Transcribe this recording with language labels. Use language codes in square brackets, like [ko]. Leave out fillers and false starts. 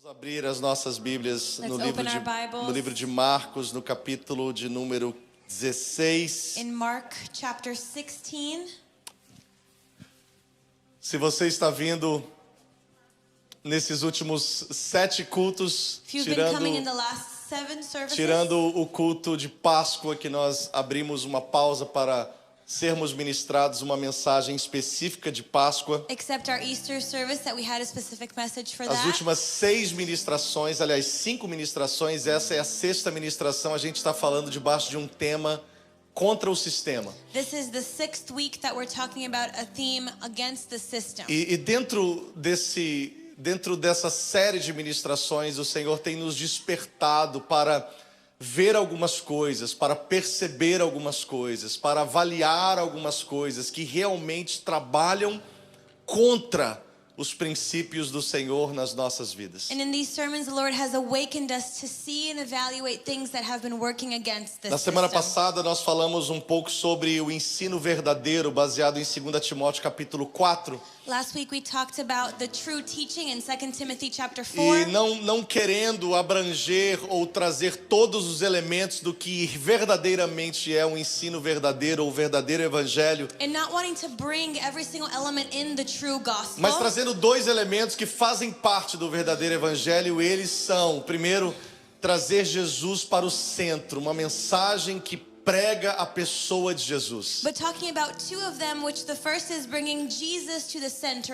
[pt] Abrir as nossas Bíblias no livro de Marcos, no capítulo de número 16. [en] In Mark chapter 16. [pt] Se você está vindo nesses últimos 7 cultos, [en] If you've been coming in the last 7 services, [pt] tirando o culto de Páscoa, que nós abrimos uma pausa para sermos ministrados uma mensagem específica de Páscoa. [en] except our Easter service that we had a specific message for [pt] As [en] that. [pt] últimas 6 ministrações, aliás, 5 ministrações, essa é a 6ª ministração, a gente está falando debaixo de um tema contra o sistema. [en] This is the 6th week that we're talking about a theme against the system. [pt] E dentro dessa série de ministrações, o Senhor tem nos despertado para ver algumas coisas, para perceber algumas coisas, para avaliar algumas coisas que realmente trabalham contra os princípios do Senhor nas nossas vidas. [en] And in these sermons, the Lord has awakened us to see and evaluate things that have been working against this [pt] Na semana [en] system. [pt] passada nós falamos um pouco sobre o ensino verdadeiro baseado em 2 Timóteo capítulo 4. [en] Last week we talked about the true teaching in 2 Timothy chapter 4. [pt] E não querendo abranger ou trazer todos os elementos do que verdadeiramente é um ensino verdadeiro ou verdadeiro evangelho, [en] And not wanting to bring every single element in the true gospel. [pt] mas trazendo 2 elementos que fazem parte do verdadeiro evangelho. Eles são, primeiro, trazer Jesus para o centro, uma mensagem que prega a pessoa de Jesus. [en] But talking about 2 of them, which the first is bringing Jesus to the center.